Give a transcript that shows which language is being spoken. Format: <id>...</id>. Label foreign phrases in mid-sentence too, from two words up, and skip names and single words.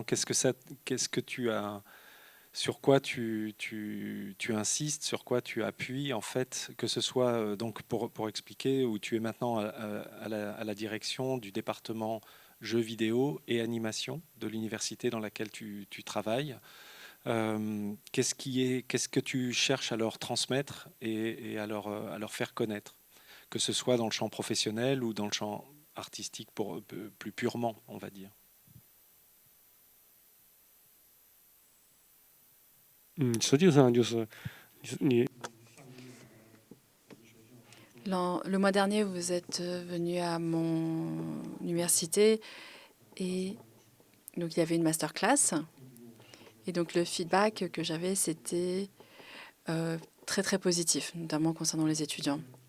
<fr>Qu'est-ce que tu as, sur quoi tu insistes, sur quoi tu appuies, en fait, que ce soit, donc pour expliquer, où tu es maintenant à la direction du département jeux vidéo et animation de l'université dans laquelle tu travailles. Qu'est-ce que tu cherches à leur transmettre et à leur faire connaître, que ce soit dans le champ professionnel ou dans le champ artistique plus purement, on va dire.</fr> <zh>实际上就是你</zh> <fr>Le mois dernier, vous êtes venu à mon université et donc il y avait une masterclass. Et donc le feedback que j'avais, c'était très très positif, notamment concernant les étudiants.</fr>